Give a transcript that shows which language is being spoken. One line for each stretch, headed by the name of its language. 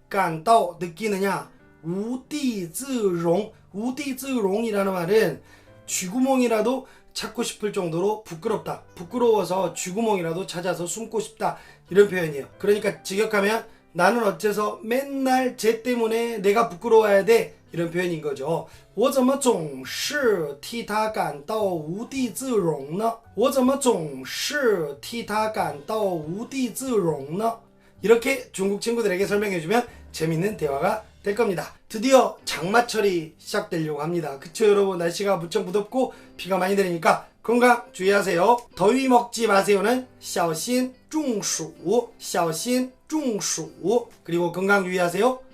Korean: 感到 느끼느냐
Chinese: 无地自容 无地自容
Korean: 이라는 말은 쥐구멍이라도 찾고 싶을 정도로 부끄럽다. 부끄러워서 쥐구멍이라도 찾아서 숨고 싶다. 이런 표현이에요. 그러니까 직역하면 나는 어째서 맨날 쟤 때문에 내가 부끄러워야 돼. 이런 표현인 거죠.
Chinese: 我怎么总是替他感到无地自容呢? 我怎么总是替他感到无地自容呢?
Korean: 이렇게 중국 친구들에게 설명해주면 재밌는 대화가 될 겁니다. 드디어 장마철이 시작되려고 합니다. 그쵸 여러분? 날씨가 무척 무덥고 비가 많이 내리니까 건강 주의하세요. 더위 먹지 마세요는
Chinese: 小心中暑小心中暑
Korean: 그리고 건강 유의하세요.